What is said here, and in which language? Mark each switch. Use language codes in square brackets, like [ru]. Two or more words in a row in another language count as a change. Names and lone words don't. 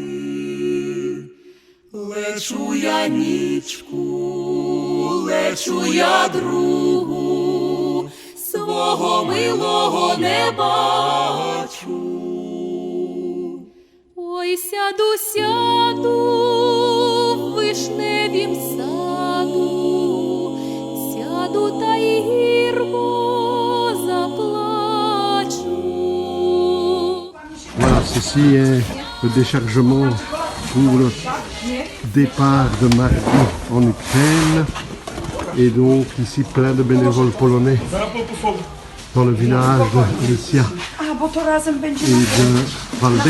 [uk] Лечу я нічку, лечу я другу, свого милого не бачу. Ой, сяду, сяду в вишневім саду, сяду та й гірко заплачу. [fr] Voilà, ceci est le déchargement pour le départ de mardi en Ukraine. Et donc ici plein de bénévoles polonais dans le village de Lysia et de Waldek.